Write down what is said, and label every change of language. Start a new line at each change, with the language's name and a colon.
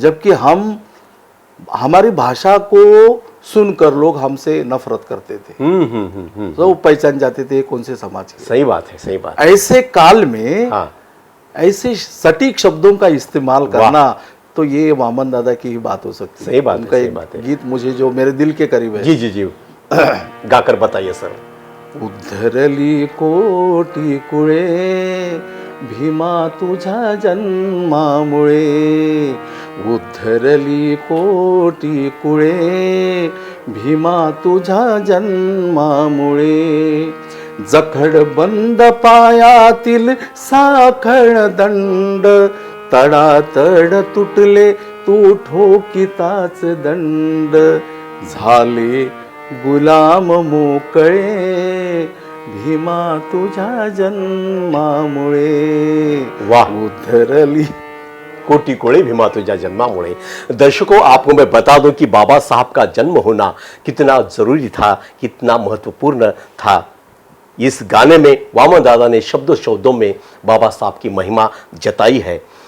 Hindi: जबकि हमारी भाषा को सुनकर लोग हमसे नफरत करते थे। तो वो पहचान जाते थे कौन से समाज के। सही बात है, सही बात। ऐसे काल में हाँ। ऐसे सटीक शब्दों का इस्तेमाल करना, तो ये वामन दादा की ही बात हो सकती है। सही बात है, उनका सही एक बात है। गीत मुझे जो मेरे दिल के करीब है। जी जी जी गाकर बताइए सर।
Marathi: उद्धरली कोटी कुळे भीमा तुझ्या जन्मामुळे, उद्धरली कोटी कुळे भीमा तुझ्या जन्मामुळे, जखड बंद पायातील साखळ दंड, तडातड तुटले तू ठोकिताच दंड, झाले गुलाम मोकळे भीमा तुझ्या जन्मामुळे,
Hindi: वाह,
Marathi: उद्धरली कोटि कोड़े भीमा तुझा जन्मामुळे।
Hindi: दर्शकों, आपको मैं बता दूं कि बाबा साहब का जन्म होना कितना जरूरी था, कितना महत्वपूर्ण था। इस गाने में वामन दादा ने शब्दों शब्दों में बाबा साहब की महिमा जताई है